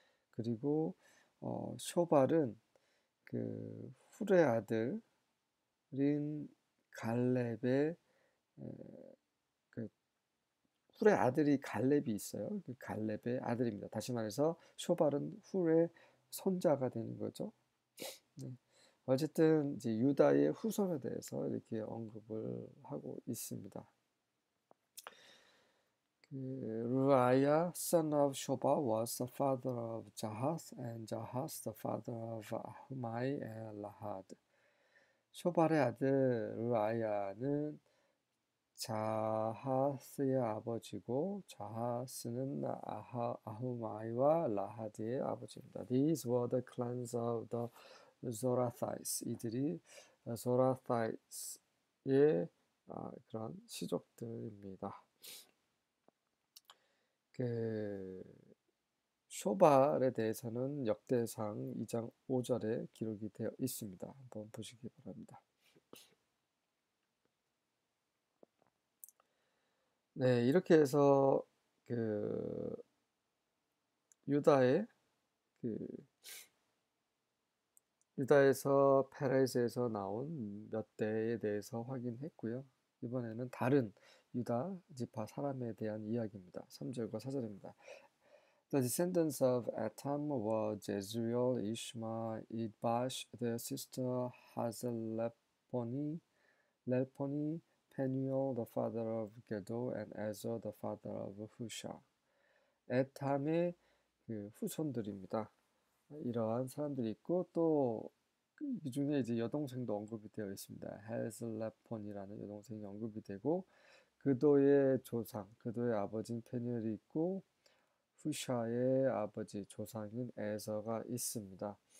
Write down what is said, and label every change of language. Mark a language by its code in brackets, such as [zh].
[ko] 그리고 쇼발은 그 훌의 아들인 갈렙의 그 훌의 아들이 갈렙이 있어요. 그 갈렙의 아들입니다. 다시 말해서 쇼발은 훌의 손자가 되는 거죠. 네. 어쨌든 이제 유다의 후손에 대해서 이렇게 언급을 하고 있습니다. [en] Ruaiah, son of Shobal, was the father of Jahath, and Jahath the father of Ahumai and Lahad. [ko] 쇼발의 아들 루아야는 자하스의 아버지고 자하스는 아후마이와 라하드의 아버지입니다. [en] These were the clans of the Zorathites. [ko] 이들이 Zorathites,의 그런 시족들입니다. 그 쇼발에 대해서는 역대상 2장 5절에 기록이 되어 있습니다. 한번 보시기 바랍니다. 네, 이렇게 해서 그 유다의 그 유다에서 페레스에서 나온 몇 대에 대해서 확인했고요. 이번에는 다른 유다 지파 사람에 대한 이야기입니다. 3절과 4절입니다. [en] The descendants of Etam were Jezreel, Ishma, Idbash, their sister Hazelelponi, Penuel, the father of Gedo, and Ezer, the father of Husha. [ko] 에탐의 그 후손들입니다. 이러한 사람들이 있고 또 이 중에 이제 여동생도 언급이 되어 있습니다. 헬슬레폰이라는 여동생이 언급이 되고 그도의 조상, 그도의 아버지인 페니엘이 있고 후샤의 아버지 조상인 에서가 있습니다.